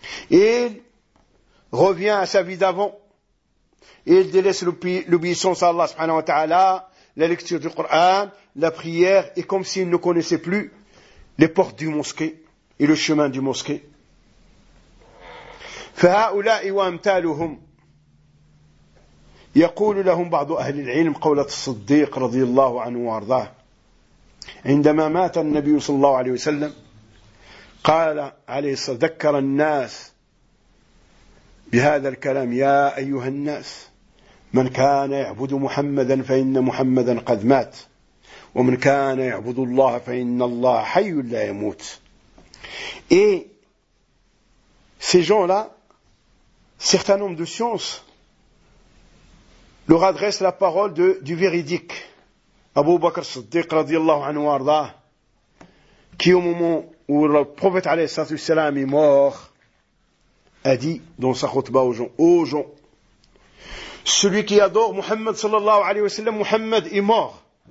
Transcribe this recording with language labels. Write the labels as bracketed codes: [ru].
[fr] Et revient à sa vie d'avant. Il délaisse l'obéissance à Allah subhanahu wa ta'ala, la lecture du Coran, la prière, et comme s'il ne connaissait plus les portes du mosquée et le chemin du mosquée. [ar] فَهَاُولَاءِ وَأَمْتَالُهُمْ يَقُولُ لَهُمْ بَعْضُ أَهْلِ الْعِلْمِ قَوْلَةِ الصَّدِّيقِ رَضِيَ اللَّهُ عَنْهُ وَأَرْضَاهُ عندما مات النبي صلى الله عليه وسلم قال عليه الصلاة ذكر الناس بهذا الكلام يا أيها الناس من كان يعبد محمدا فإن محمدا قد مات ومن كان يعبد الله فإن الله حي لا يموت. [fr] Et ces gens-là, certains hommes de science, leur adressent la parole du véridique Abu Bakr Siddiq [ar] رضي الله عنه وارضاه, [fr] qui au moment où le prophète [ar] عليه الصلاة والسلام [fr] est mort a dit dans sa khutbah aux gens, aux gens, celui qui adore Muhammad sallallahu alayhi wa sallam, Muhammad est mort.